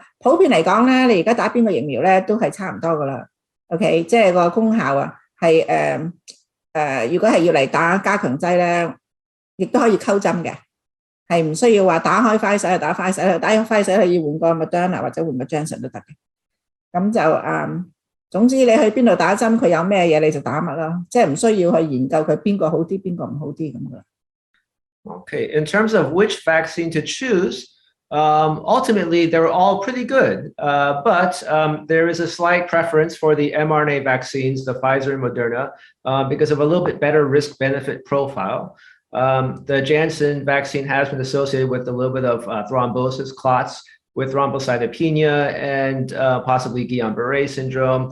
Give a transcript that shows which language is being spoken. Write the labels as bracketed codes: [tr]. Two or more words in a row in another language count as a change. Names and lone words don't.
[yue] 普遍嚟講咧，你而家打邊個疫苗咧都係差唔多噶啦。OK， 即係個功效啊係如果係要嚟打加強劑咧，亦都可以溝針嘅，係唔需要話打開輝瑞就打輝瑞，打開輝瑞要換個 Moderna 或者換個 Janssen 都得嘅。咁就總之你去邊度打針，佢有咩嘢你就打乜咯，即係唔需要去研究佢邊個好啲，邊個唔好啲咁噶。 [en] Okay, in terms of which vaccine to choose, ultimately they're all pretty good, but there is a slight preference for the mRNA vaccines, the Pfizer and Moderna, because of a little bit better risk-benefit profile. The Janssen vaccine has been associated with a little bit of thrombosis, clots, with thrombocytopenia and possibly Guillain-Barré syndrome.